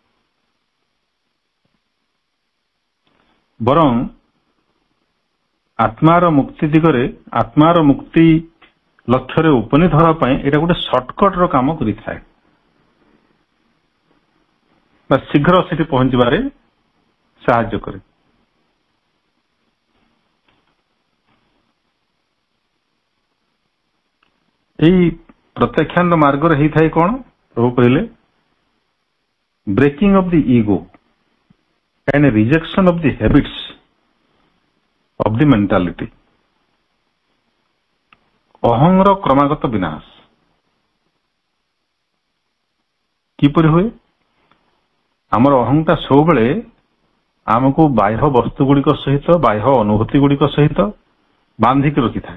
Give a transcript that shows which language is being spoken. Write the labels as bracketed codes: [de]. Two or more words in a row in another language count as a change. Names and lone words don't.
[or] ବରଂ ଆତ୍ମାର ମୁକ୍ତି ଦିଗରେ, ଆତ୍ମାର ମୁକ୍ତି ଲକ୍ଷ୍ୟରେ ଉପନୀତ ହେବା ପାଇଁ ଏଇଟା ଗୋଟେ ସର୍ଟକଟର କାମ କରିଥାଏ, ବା ଶୀଘ୍ର ସେଠି ପହଞ୍ଚିବାରେ ସାହାଯ୍ୟ କରେ। ଏହି ପ୍ରତ୍ୟାଖ୍ୟାନର ମାର୍ଗରେ ହେଇଥାଏ କଣ? ପ୍ରଭୁ କହିଲେ [en] breaking of the ego and a rejection of the habits of the mentality। [or] ଅହଂର କ୍ରମାଗତ ବିନାଶ କିପରି ହୁଏ? ଆମର ଅହଂଟା ସବୁବେଳେ ଆମକୁ ବାହ୍ୟ ବସ୍ତୁ ଗୁଡ଼ିକ ସହିତ, ବାହ୍ୟ ଅନୁଭୂତି ଗୁଡ଼ିକ ସହିତ ବାନ୍ଧିକି ରଖିଥାଏ।